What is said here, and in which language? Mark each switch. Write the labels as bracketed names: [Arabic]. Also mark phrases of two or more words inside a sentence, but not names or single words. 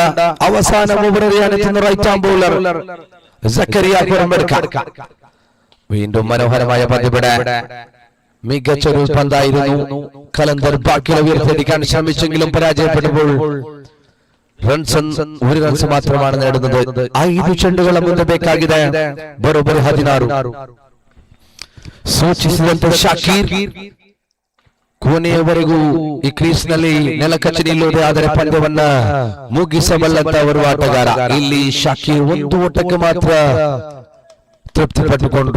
[Malayalam] അവസാന ഓവർ എറിയാനെത്തുന്ന [English] right arm bowler [Malayalam] സക്കറിയ പുറമെടുക്കാം. വീണ്ടും മനോഹരമായ പന്ത്. ഇവിടെ മികച്ചൊരു പന്തായിരുന്നു. കലന്തർ ബാക്കിയുള്ള ഉയർത്തിയടിക്കാൻ ശ്രമിച്ചെങ്കിലും പരാജയപ്പെട്ടപ്പോൾ ഒരു റൺസ് മാത്രമാണ് നേടുന്നത്. [Kannada] 5 ಚೆಂಡುಗಳ ಮುಂದೆ ಬೇಕಾಗಿದೆ ಬರೋಬ್ಬರಿ 16. ಸೂಚಿಸಿದಂತೆ ಶಾಕೀರ್ ಕೊನೆಯವರೆಗೂ ಈ ಕ್ರೀಸ್ ನಲ್ಲಿ ನೆಲಕಚ್ಚಿ ನಿಲ್ಲುವುದೇ ಆದರೆ ಪಂದ್ಯವನ್ನ ಮುಗಿಸಬಲ್ಲಂತ ಅವರು ಆಟಗಾರ. ಇಲ್ಲಿ ಶಾಕೀರ್ ಒಂದು ಓಟಕ್ಕೆ ಮಾತ್ರ ತೃಪ್ತಿ ಪಟ್ಟುಕೊಂಡ್ರು.